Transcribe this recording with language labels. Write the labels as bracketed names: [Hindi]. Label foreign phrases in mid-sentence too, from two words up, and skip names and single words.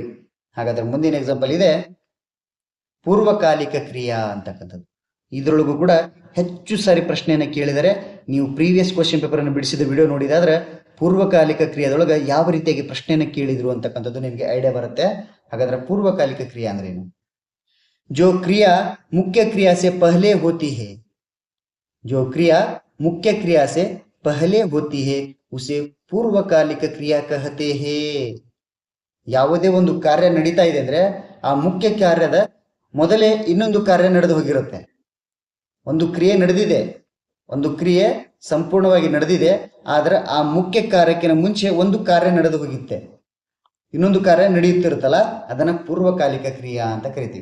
[Kannada] ಹಾಗಾದ್ರೆ ಮುಂದಿನ ಎಕ್ಸಾಂಪಲ್ ಇದೆ ಪೂರ್ವಕಾಲಿಕ ಕ್ರಿಯಾ ಅಂತಕ್ಕಂಥದ್ದು. ಇದರೊಳಗೂ ಕೂಡ ಹೆಚ್ಚು ಸಾರಿ ಪ್ರಶ್ನೆಯನ್ನು ಕೇಳಿದರೆ, ನೀವು [English] previous question paper [Kannada] ಅನ್ನು ಬಿಡಿಸಿದ ವಿಡಿಯೋ ನೋಡಿದಾದ್ರೆ ಪೂರ್ವಕಾಲಿಕ ಕ್ರಿಯಾದೊಳಗೆ ಯಾವ ರೀತಿಯಾಗಿ ಪ್ರಶ್ನೆಯನ್ನು ಕೇಳಿದ್ರು ಅಂತಕ್ಕಂಥದ್ದು ನಿಮಗೆ ಐಡಿಯಾ ಬರುತ್ತೆ. ಹಾಗಾದ್ರೆ ಪೂರ್ವಕಾಲಿಕ ಕ್ರಿಯಾ ಅಂದ್ರೆ ಏನು? [Hindi] जो क्रिया मुख्य क्रिया से पहले होती है, जो क्रिया मुख्य क्रिया से पहले होती है उसे पूर्वकालिक क्रिया कहते हैं. [Kannada] ಯಾವುದೇ ಒಂದು ಕಾರ್ಯ ನಡೀತಾ ಇದೆ ಅಂದ್ರೆ ಆ ಮುಖ್ಯ ಕಾರ್ಯದ ಮೊದಲೇ ಇನ್ನೊಂದು ಕಾರ್ಯ ನಡೆದು ಹೋಗಿರುತ್ತೆ. ಒಂದು ಕ್ರಿಯೆ ನಡೆದಿದೆ, ಒಂದು ಕ್ರಿಯೆ ಸಂಪೂರ್ಣವಾಗಿ ನಡೆದಿದೆ, ಆದ್ರೆ ಆ ಮುಖ್ಯ ಕಾರ್ಯಕ್ಕಿಂತ ಮುಂಚೆ ಒಂದು ಕಾರ್ಯ ನಡೆದು ಹೋಗಿತ್ತೆ, ಇನ್ನೊಂದು ಕಾರ್ಯ ನಡೆಯುತ್ತಿರುತ್ತಲ್ಲ, ಅದನ್ನ ಪೂರ್ವಕಾಲಿಕ ಕ್ರಿಯಾ ಅಂತ ಕರಿತೀವಿ.